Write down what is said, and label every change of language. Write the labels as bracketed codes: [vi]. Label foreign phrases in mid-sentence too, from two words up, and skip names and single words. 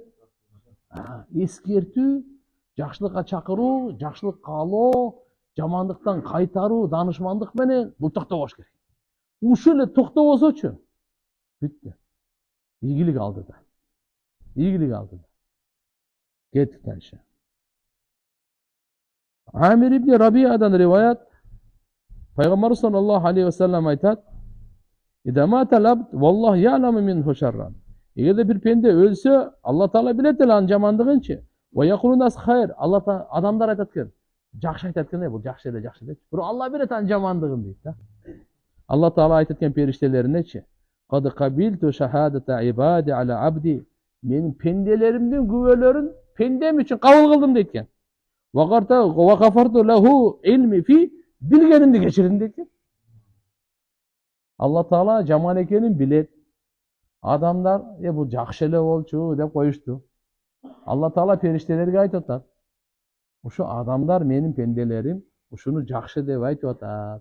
[ky] Эскертүү, жакшылыкка чакыруу, жакшылык каалоо, жамандыктан кайтаруу, данышмандык менен бул токтобош керек. Ушул эле токтобосочу бүттү. Ийгилик алдыда. Кеттик дальше. Амир ибн Рабиядан риваят. [ar] Пайгамбар صلى الله عليه وسلم айтат: "إذا مات العبد والله يعلم منه شرا." [ky] Эгерде бир пенде өлсө, Алла таала билет эле анын жамандыгынчы. [ar] ويقول الناس خيرا. [ky] Алла таала адамдар айтат экен. Жакшы айтат экен, бул жакшы эле деп. Бирок Алла билет анын жамандыгын дейт да. Алла таала айтат экен периштелеринечи: [ar] "قد قبلت شهادة عبادي على عبدي." [ky] Менин пенделеримдин күбөлөрүн пендем үчүн кабыл кылдым дейт экен. [ar] وغفرت له علمي فيه, [ky] билгенимди кечирдим дейт экен. Алла таала жаман экенин билет. Адамдар бул жакшы эле болчу деп коюшту. Алла таала периштелерге айтып атат: "Ушу адамдар менин пенделерим, ушуну жакшы деп айтып атат.